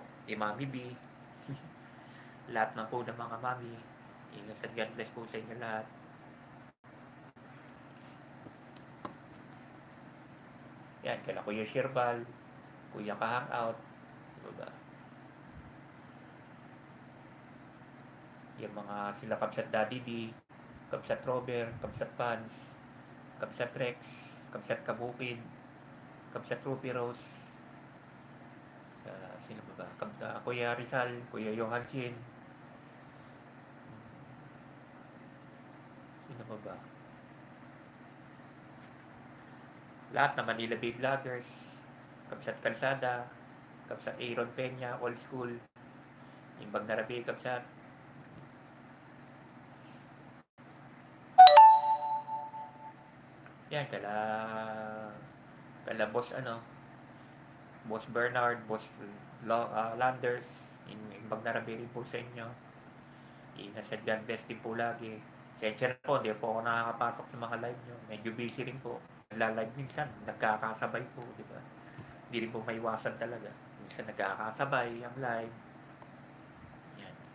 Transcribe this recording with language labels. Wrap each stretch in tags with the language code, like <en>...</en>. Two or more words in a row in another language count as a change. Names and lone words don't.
<tl>Kay Mami B, lahat na po ng mga mami, ingat at</tl> <en>God bless</en> <tl>po sa inyo lahat. Yan, kala Kuya Sherbal, Kuya Ka-Hangout, diba? Yung mga sila Kabsat Daddy D, Kabsat Robert, Kabsat Pans, Kabsat Rex, Kabsat Kabukid, Kabsat Ruby Rose, sino ba? Kuya Rizal, Kuya Johan Chin, sino Ano ba? Lahat na Manila Bay Vloggers, Kabsat Kalsada, Kabsat Aaron Peña, Old School,</tl> <ilo>Imbag na Rabi</ilo> <tl>Kabsat. Yan, kala Boss Boss Bernard, Boss Landers,</tl> <ilo>Imbag na Rabi</ilo> <tl>rin po sa inyo. Nasa</tl> <en>God bless</en> <tl>din po lagi. Sensya na po, hindi po ako nakakapasok sa mga live nyo. Medyo busy rin po. Nagla-live minsan, nagkakasabay po, di ba? Hindi rin po maiwasan talaga. Minsan nagkakasabay ang live. Yan.</tl>